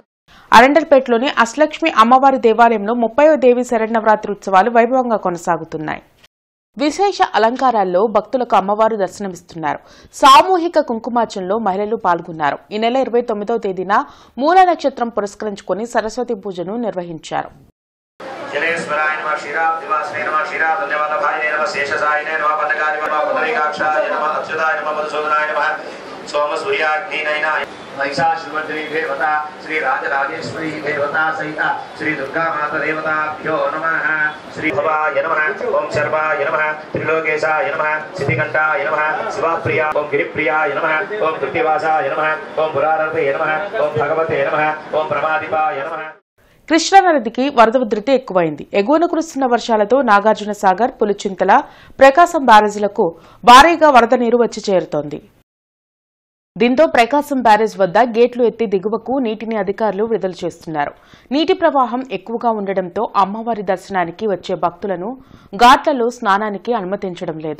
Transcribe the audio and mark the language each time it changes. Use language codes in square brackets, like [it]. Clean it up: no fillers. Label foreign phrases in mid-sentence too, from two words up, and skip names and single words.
[te] అరండల్పేటలోని అష్టలక్ష్మి అమ్మవారి దేవాలయంలో 30వ దేవి శరన్నవరాత్రి ఉత్సవాలు వైభవంగా కొనసాగుతున్నాయి. విశేష అలంకారాల్లో భక్తులకు అమ్మవారు దర్శనమిస్తున్నారు. సామూహిక కుంకుమార్చనలో మహిళలు పాల్గొన్నారు. ఈ నెల 29వ తేదీన మూల నక్షత్రం పురస్కరించుకుని సరస్వతి పూజను నిర్వహించారు. [sa] महिषासुरमर्दिनी देवता श्री राजराजेश्वरी देवता सहित श्री दुर्गा माता देवताभ्यो नमः. श्री भवाय नमः. ओम शर्वाय नमः. त्रिलोकेशाय नमः. सिद्धिकंठाय नमः. शिवाप्रिया ओम गिरिप्रियाय नमः. ओम कृत्तिवासाय नमः. ओम पुरारते नमः. ओम भगवते नमः. ओम प्रमादिपाय नमः. [te] కృష్ణానదికి వరద ఉధృతి ఎక్కువైంది. ఎగువన కురుస్తున్న వర్షాలతో నాగార్జున సాగర్, పులిచింతల, ప్రకాశం బ్యారేజీలకు భారీగా వరద నీరు వచ్చి చేరుతోంది. దీంతో ప్రకాశం బ్యారేజ్ వద్ద గేట్లు ఎత్తి దిగువకు నీటిని అధికారులు విడుదల చేస్తున్నారు. నీటి ప్రవాహం ఎక్కువగా ఉండడంతో అమ్మవారి దర్శనానికి వచ్చే భక్తులను ఘాట్లలో స్నానానికి అనుమతించడం లేదు.